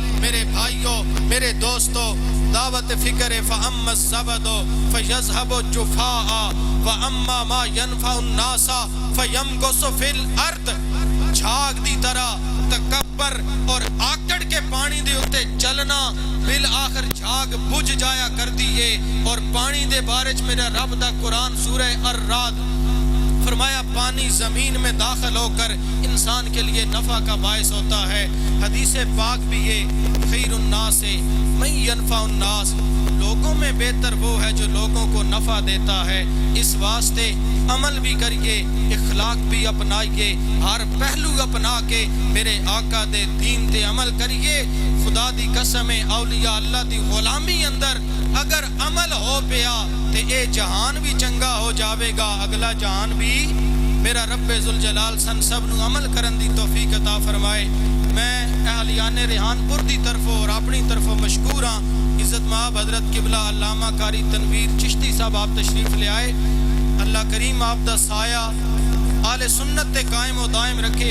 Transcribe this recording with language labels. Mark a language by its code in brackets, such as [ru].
[ur] میرے بھائیو میرے دوستو, دعوت فکر [ar] فَأَمَّا الزَّبَدُ فَيَذْهَبُ جُفَاءً وَأَمَّا مَا يَنْفَعُ النَّاسَ فَيَمْكُثُ فِي الْأَرْضِ. [pa] جھاگ دی طرح تکبر اور آکڑ کے پانی دے اتے چلنا, بالآخر جھاگ بجھ جایا کر دیئے. [ur] اور پانی دے بارج میرا رب دا قرآن سورہ الرعد فرمایا پانی زمین میں داخل ہو کر انسان کے لیے نفع کا باعث ہوتا ہے. حدیث پاک بھی یہ [ar] خیر الناس من ینفع الناس, [ur] لوگوں میں بہتر وہ ہے جو لوگوں کو نفع دیتا ہے. [pa] اس واسطے عمل بھی کریے, اخلاق بھی اپنائیے, ہر پہلو اپنا کے میرے آقا دے دین تے عمل کریے. خدا دی قسم اولیاء اللہ دی غلامی اندر اگر عمل ہو پیا تے اے جہان بھی چنگا ہو جاوے گا, اگلا جہان بھی. میرا رب ذوالجلال سن سب نو عمل کرن دی توفیق عطا فرمائے. میں اہلیان ریحان پور دی طرفوں اور اپنی طرفوں مشکور ہاں. [ur] عزت مآب حضرت قبلہ علامہ قاری تنویر چشتی صاحب آپ تشریف لے آئے. [pa] اللہ کریم آپ دا سایہ آل سنت تے قائم و دائم رکھے.